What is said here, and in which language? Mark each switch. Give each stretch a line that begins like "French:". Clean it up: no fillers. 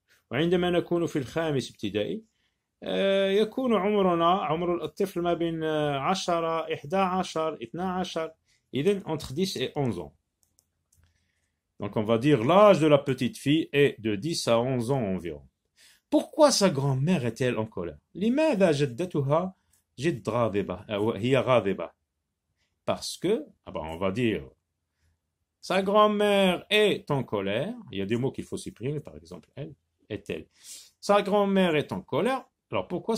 Arabic: وعندما نكون في الخامس ابتدائي يكون عمر الطفل ما بين 10, 11, 12, إذن
French: entre 10 et 11 ans. Donc on va dire l'âge de la petite fille est de 10 à 11 ans environ. Pourquoi sa grand-mère est-elle en colère?
Arabic: لماذا جدتها جد غاضبة هي غاضبة?
French: Parce que, on va dire, sa grand-mère est en colère. Il y a des mots qu'il faut supprimer, par exemple, elle, est-elle. Sa grand-mère est en colère. Alors pourquoi?